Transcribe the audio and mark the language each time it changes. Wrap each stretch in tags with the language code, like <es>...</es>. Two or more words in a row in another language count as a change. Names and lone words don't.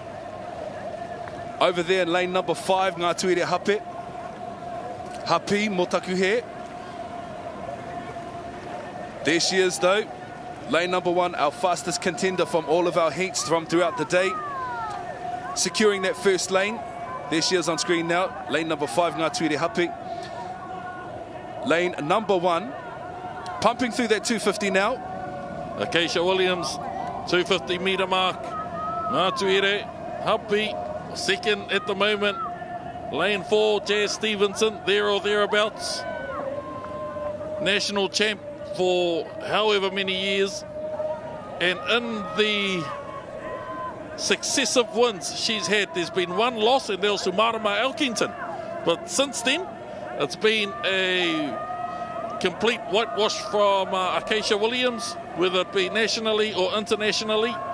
<en>Over there in lane number 5, Ngātuere Hapi Motakuhe. There she is, though. Lane number 1, our fastest contender from all of our heats from throughout the day. Securing that first lane. There she is on screen now. Lane number 5, Ngātuere Hapi. Lane number 1. Pumping through that 250 now. Acacia Williams, 250 metre mark. Ngātuere Hapi, second at the moment. Lane 4, Jazz Stevenson, there or thereabouts. National champ for however many years, and in the successive wins she's had, there's been one loss, and there was to Marama Elkington, but since then it's been a complete whitewash from Acacia Williams, whether it be nationally or internationally.</en>